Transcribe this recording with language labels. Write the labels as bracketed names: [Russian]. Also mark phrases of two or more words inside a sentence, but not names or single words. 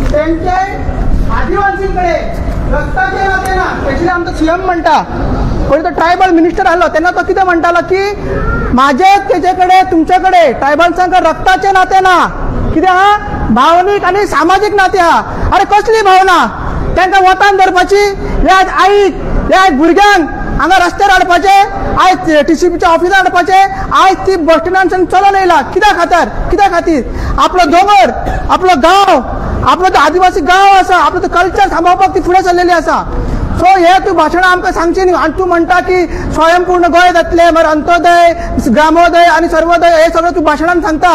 [Konkani] त्यांचे आदिवासींकडे रक्ताचे नाते ना त्याची आमचं सीएम म्हणता कोणी तो [English] tribal minister [Konkani] आलो त्यांना तो किती म्हणताला की माझे त्याच्याकडे तुमच्याकडे ट्रायबल्सांका रक्ताचे नाते ना किती हा भावनिक आणि सामाजिक नाते हा. अरे कसली भावना त्यांना वतान धरपाची या आई या भुरग्यांक हांगा रस्त्यार हाडपाचे आयज TCPच्या ऑफिसार हाडपाचे आयज ती बस स्टँडांच्यान चलोन येयला कित्या खातीर आपलो दोंगर आपलो गांव आपलो तो आदिवासी गांव आसा आपलो तो कल्चर सांबाळपाक ती फुडें चल्लेली आसा. सो हे तूं भाशणां आमकां सांगची न्ही आनी तूं म्हणटा की स्वयंपूर्ण गोंय जातलें मागीर अंत्योदय ग्रामोदय आनी सर्वोदय हे सगळें तूं भाशणान सांगता.